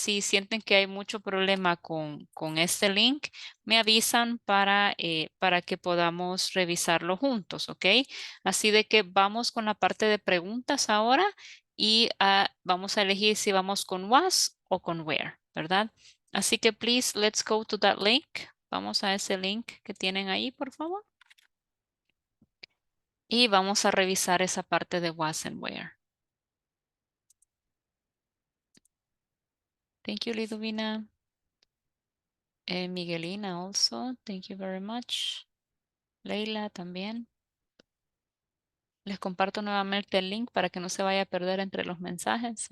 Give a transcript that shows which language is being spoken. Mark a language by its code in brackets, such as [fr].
[es] Si sienten que hay mucho problema con este link, me avisan para que podamos revisarlo juntos, ¿ok? Así de que vamos con la parte de preguntas ahora y vamos a elegir si vamos con was o con where, ¿verdad? [en] Así que, please, let's go to that link. [es] Vamos a ese link que tienen ahí, por favor. Y vamos a revisar esa parte de was and where. [en] Thank you, Liduvina. Miguelina also, thank you very much. [es] Leila también. Les comparto nuevamente el link para que no se vaya a perder entre los mensajes.